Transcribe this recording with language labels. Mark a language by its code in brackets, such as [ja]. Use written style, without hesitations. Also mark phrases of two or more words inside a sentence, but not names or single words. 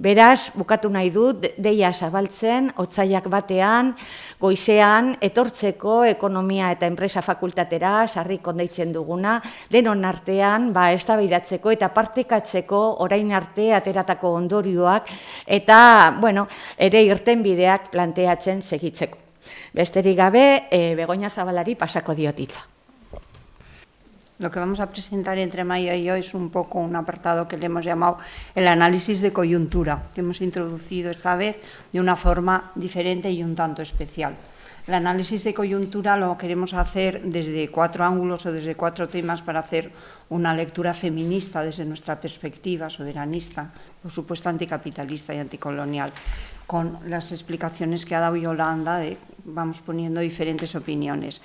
[eu] Beraz, bukatu nahi dut, deia zabaltzen, otsailak batean, goizean, etortzeko ekonomia eta enpresa fakultatera, sarriko deitzen duguna, denon artean, eztabaidatzeko eta partekatzeko orain arte ateratako ondorioak eta, bueno, ere irtenbideak planteatzen segitzeko. Besterik gabe, Begoña Zabalari pasako diot hitza. [es] Lo que vamos a presentar entre Maía y yo es un poco un apartado que le hemos llamado el análisis de coyuntura, que hemos introducido esta vez de una forma diferente y un tanto especial. El análisis de coyuntura lo queremos hacer desde 4 ángulos o desde 4 temas para hacer una lectura feminista desde nuestra perspectiva, soberanista, por supuesto anticapitalista y anticolonial, con las explicaciones que ha dado Yolanda, vamos poniendo diferentes opiniones.